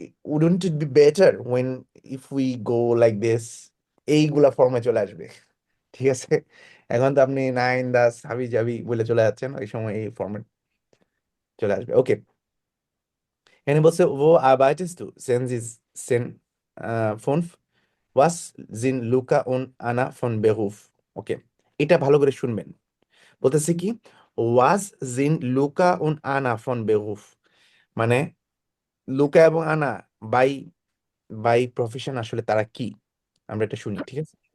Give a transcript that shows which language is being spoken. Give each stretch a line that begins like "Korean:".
English: Wouldn't it be better when if we go like this?
Bangla: এইগুলা ফর্মে চলে আসবে, ঠিক আছে? এখন তো আপনি নাইন দাস হাবি জাবি বলে চলে যাচ্ছেন, ওই সময় এই ফর্মেট চলে আসবে। ওকে, এখানে বলছে
German: wo arbeitest du? Sen fünf. Was sind Luca und Anna von Beruf?
Bangla: ওকে, এটা ভালো করে শুনবেন। বলতেছে কি,
German: was sind Luca und Anna von Beruf,
Bangla: মানে লুকা এবং আনা
English: by by profession
Bangla: আসলে তারা কি, আমরা এটা শুনি, ঠিক আছে?